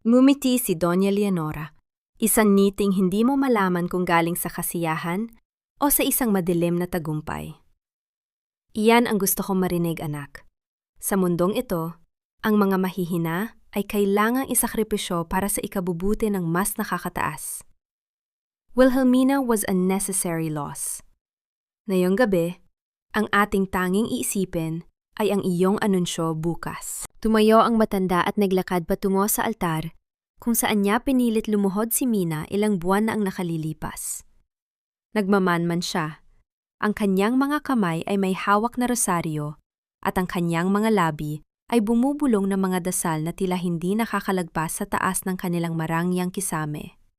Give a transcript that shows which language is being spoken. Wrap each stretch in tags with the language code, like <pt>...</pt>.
<tl>Ngumiti si Doña Leonora. Isang ngiting hindi mo malaman kung galing sa kasiyahan o sa isang madilim na tagumpay. Iyan ang gusto kong marinig, anak. Sa mundong ito, ang mga mahihina ay kailangang isakripisyo para sa ikabubuti ng mas nakakataas.</tl> <en>Wilhelmina was a necessary loss.</en> <tl>Ngayong gabi, ang ating tanging iisipin ay ang iyong anunsyo bukas. Tumayo ang matanda at naglakad patungo sa altar, kung saan niya pinilit lumuhod si Mina ilang buwan na ang nakalilipas. Nagmamanman siya. Ang kanyang mga kamay ay may hawak na rosaryo, at ang kanyang mga labi ay bumubulong ng mga dasal na tila hindi nakakalagpas sa taas ng kanilang marangyang kisame.</tl>